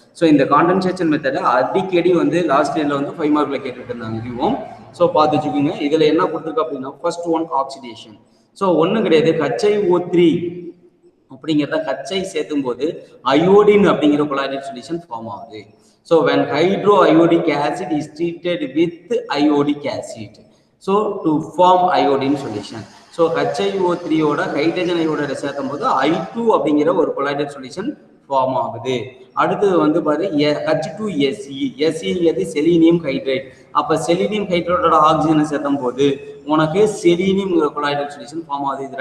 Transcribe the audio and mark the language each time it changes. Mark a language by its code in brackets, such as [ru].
[ta] So இந்த condensation மெத்தடை அடிக்கடி வந்து லாஸ்ட் இயர்ல வந்து 5 மார்க்ல கேட்டுட்டு இருந்தாங்க இதுவும். ஸோ பார்த்து வச்சுக்கோங்க. இதுல என்ன கொடுத்துருக்கு அப்படின்னா ஃபர்ஸ்ட் ஒன் ஆக்சிடேஷன். ஸோ ஒன்றும் கிடையாது, HiO3 அப்படிங்கிறத ஹச்சை சேர்த்தும் போது அயோடின் அப்படிங்கிற கொலாய்டல் சொல்யூஷன் ஃபார்ம் ஆகுது. [en] So when hydroiodic acid is treated with iodic acid, so to form iodine solution. [ta] So HiO3 ஓட ஹைட்ரஜன் அயோடைட சேர்த்தும் போது I2 அப்படிங்கிற ஒரு கொலாய்டல் சொல்யூஷன் ஃபார்ம் ஆகுது. அடுத்தது வந்து பாரு H2Se, Seங்கிறது செலீனியம் ஹைட்ரேட். அப்ப செலீனியம் ஹைட்ரேட்டோட ஆக்சிஜனை சேர்த்தும் போது உனக்கு செலீனியம் கொலாய்டல் சொல்யூஷன் ஃபார்ம் ஆகுது.